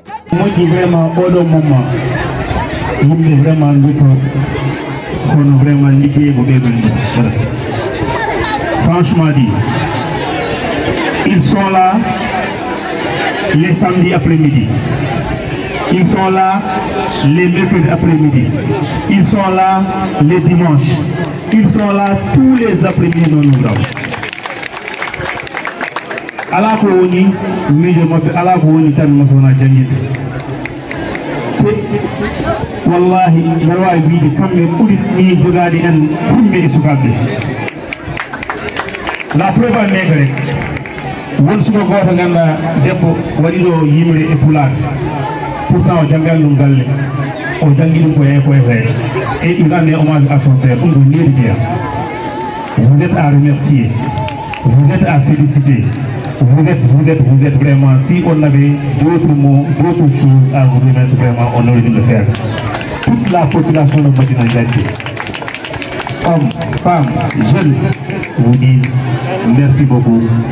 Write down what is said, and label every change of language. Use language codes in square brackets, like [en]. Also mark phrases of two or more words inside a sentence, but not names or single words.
[ff] moƴƴi vraiment oɗo moment yimɓe vraiment duto kono vraiment liggey mo ɓeɗon ndi voilà. [fr] Franchement dit, ils sont là les samedis après-midi, ils sont là les mercredis après-midi, ils sont là les dimanches, ils sont là tous les après-midi non ouvrables. [ff] ala ko woni miijo mabɓe ala ko woni tan mo sona jangguide te wallahi mbeɗa wawi wiide kamɓe ɓuuri ni jogade en humɓe e sukaɓe [fr] la preuve en est [ff] rek won suka goto ganduɗa debbo waɗi ɗo yimre e pulaar pourtant o janggal ɗum galle o janggui ɗum ko yeey ko efee [fr] et il rend hommage à son père [ff] ɗum ko mérite. [fr] Vous êtes à remercier, vous êtes à féliciter. Vous êtes vraiment, si on avait d'autres mots, d'autres choses à vous remettre, vraiment, on aurait dû le faire. Toute la population de Médina Ndiaye, hommes, femmes, jeunes, vous disent merci beaucoup.